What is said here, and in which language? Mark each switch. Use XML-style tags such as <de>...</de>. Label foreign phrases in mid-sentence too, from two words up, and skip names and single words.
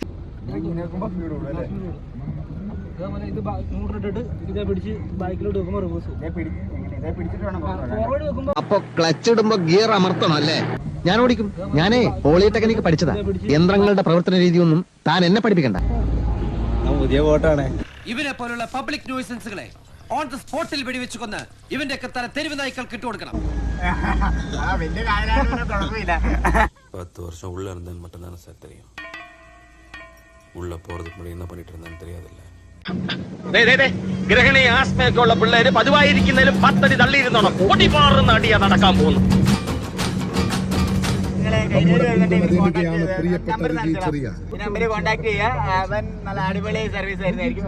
<ml>അപ്പൊ ക്ലച്ച് ഇടുമ്പോ ഗിയർ അമർത്തണം അല്ലേ? ഞാൻ ഓടിക്കും. ഞാനേ പോളിടെക്നിക്ക് പഠിച്ചതാ. യന്ത്രങ്ങളുടെ പ്രവർത്തന രീതിയൊന്നും താൻ എന്നെ പഠിപ്പിക്കണ്ട. പുതിയ വോട്ടാണ്. ഇവനെ പോലുള്ള</ml> <en>public nuisances on the spot</en> <ml>വെടിവെച്ച് കൊന്ന് ഇവന്റെ ഒക്കെ തല തെരുവ് നായ്ക്കൾ കിട്ടുകൊടുക്കണം.</ml> <ta>10 வருஷம் உள்ள இருந்தேன்னு மட்டும் தானே சார் தெரியும். உள்ள போறதுக்கு முன்னாடி என்ன பண்ணிட்டு இருந்தான்னு தெரியாதுல்ல.</ta> <ml>ഗ്രഹണി ആസ്മയൊക്കെയുള്ള പിള്ളേര് പതിവായിരിക്കുന്നതിലും 10 അടി തള്ളിയിരുന്നോണം. പൊട്ടിപ്പാറുന്ന അടിയാ നടക്കാൻ പോകുന്നു.</ml> <en>number contact</en> <ml>ചെയ്യുക. അവൻ നല്ല അടിപൊളി സർവീസ് ആയിരുന്നായിരിക്കും.</ml>